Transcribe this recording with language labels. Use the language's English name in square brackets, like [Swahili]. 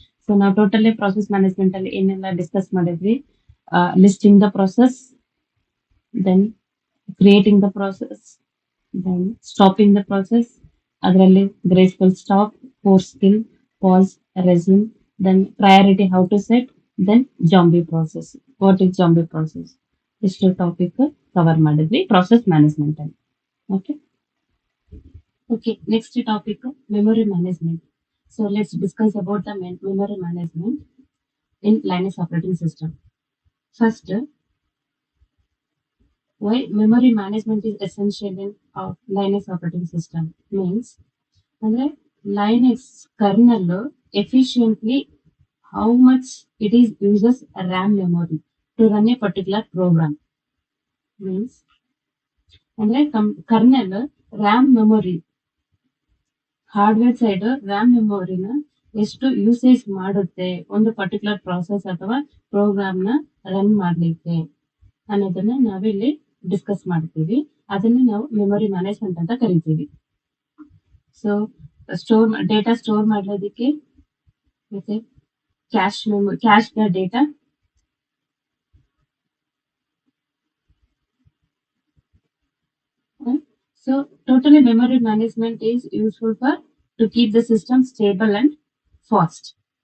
[English] So now totally process management [Kannada] ಅಲ್ಲಿ ಏನೆಲ್ಲ discuss ಮಾಡಿದ್ವಿ, [English] listing the process, then creating the process, then stopping the process, [Kannada] ಅದರಲ್ಲಿ [English] graceful stop, force kill, pause, resume, then priority how to set, then zombie process. What is zombie process? [Kannada] ಇಷ್ಟು topic cover ಮಾಡಿದ್ವಿ process management ಅಲ್ಲಿ. [English] Okay, next topic memory management. So let's discuss about the memory management in Linux operating system. First, why memory management is essential in Linux operating system means, [Kannada] ಅಂದ್ರೆ [English] Linux kernel efficiently how much it is uses RAM memory to run a particular program. [Kannada] Means, ಅಂದ್ರೆ kernel RAM memory hardware side RAM ಮೆಮೊರಿನ ಎಷ್ಟು usage ಮಾಡುತ್ತೆ ಒಂದು particular process ಅಥವಾ program ನ run ಮಾಡ್ಲಿಕ್ಕೆ ಅನ್ನೋದನ್ನ ನಾವಿಲ್ಲಿ ಡಿಸ್ಕಸ್ ಮಾಡ್ತೀವಿ. ಅದನ್ನ ನಾವು ಮೆಮೊರಿ ಮ್ಯಾನೇಜ್ಮೆಂಟ್ ಅಂತ ಕರಿತೀವಿ. ಸೊ ಡೇಟಾ ಸ್ಟೋರ್ ಮಾಡೋದಕ್ಕೆ ಮತ್ತೆ cash the data, [English] so totally memory management is useful for to keep the system stable and fast.